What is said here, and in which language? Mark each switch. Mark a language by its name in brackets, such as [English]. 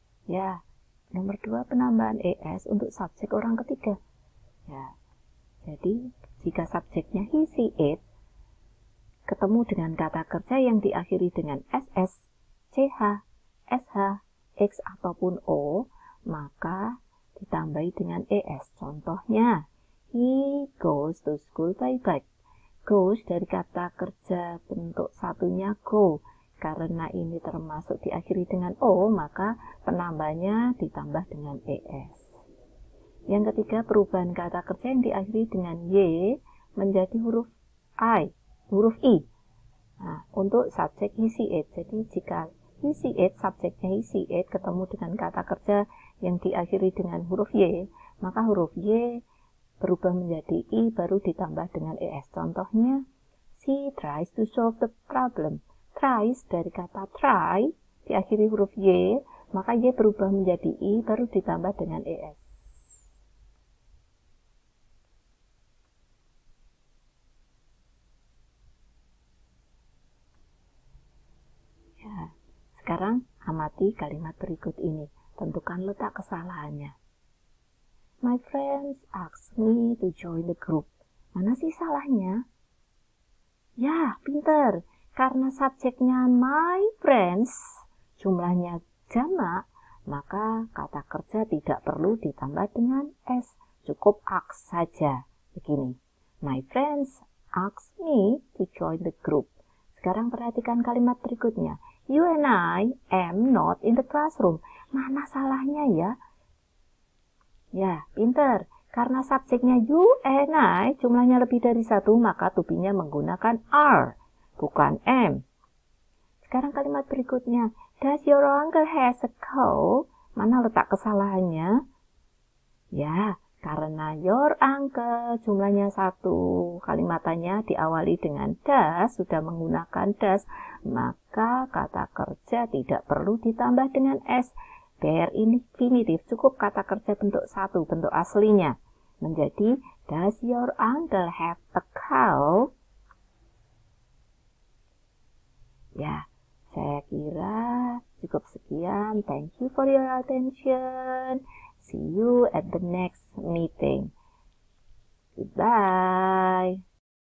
[Indonesian] Ya, nomor 2 penambahan es untuk subjek orang ketiga. Ya, jadi jika subjeknya he, she, it ketemu dengan kata kerja yang diakhiri dengan ss, ch, sh, x ataupun o, maka ditambahi dengan es. Contohnya, [English] he goes to school by bike. [Indonesian] Goes dari kata kerja bentuk satunya go. Karena ini termasuk diakhiri dengan o, maka penambahnya ditambah dengan es. Yang ketiga, perubahan kata kerja yang diakhiri dengan y menjadi huruf i. Nah, untuk subjek he, she, it. Jadi jika he, she, it, subjeknya he, she, it ketemu dengan kata kerja yang diakhiri dengan huruf y, maka huruf y berubah menjadi i baru ditambah dengan es. Contohnya, [English] she tries to solve the problem. [Indonesian] Tries dari kata try diakhiri huruf y, maka y berubah menjadi i baru ditambah dengan es. Ya, sekarang amati kalimat berikut ini. Tentukan letak kesalahannya. [English] My friends asked me to join the group. [Indonesian] Mana sih salahnya? Ya, pinter. Karena subjeknya my friends, jumlahnya jamak, maka kata kerja tidak perlu ditambah dengan s. Cukup ask saja. Begini, [English] my friends asked me to join the group. [Indonesian] Sekarang perhatikan kalimat berikutnya. [English] You and I am not in the classroom. [Indonesian] Mana salahnya ya? Ya, pinter. Karena subjeknya you and I jumlahnya lebih dari satu, maka to be-nya menggunakan are, bukan am. Sekarang kalimat berikutnya. [English] Does your uncle has a cow? [Indonesian] Mana letak kesalahannya? Ya, karena your uncle jumlahnya satu, kalimatannya diawali dengan does, sudah menggunakan does, maka kata kerja tidak perlu ditambah dengan s. Bare infinitive, cukup kata kerja bentuk 1, bentuk aslinya. Menjadi, [English] does your uncle have a cow? [Indonesian] Ya, saya kira cukup sekian. [English] Thank you for your attention. See you at the next meeting. Goodbye.